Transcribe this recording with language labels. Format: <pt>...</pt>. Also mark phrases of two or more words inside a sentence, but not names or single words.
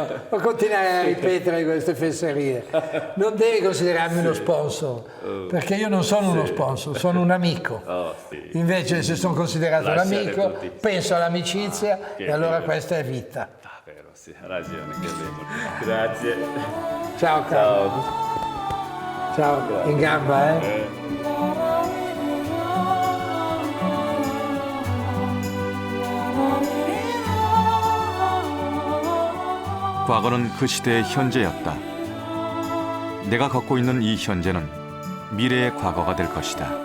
<it>Non continuare a ripetere queste fesserie. Non devi considerarmi uno sponsor, perché io non sono uno sponsor, sono un amico. Invece se sono considerato un amico, penso all'amicizia e allora questa è vita. Vero, sì, ha ragione. Grazie. Ciao Carlo. Ciao, in gamba,</it> <ko>과거는 그 시대의 현재였다. 내가 갖고 있는 이 현재는 미래의 과거가 될 것이다.</ko>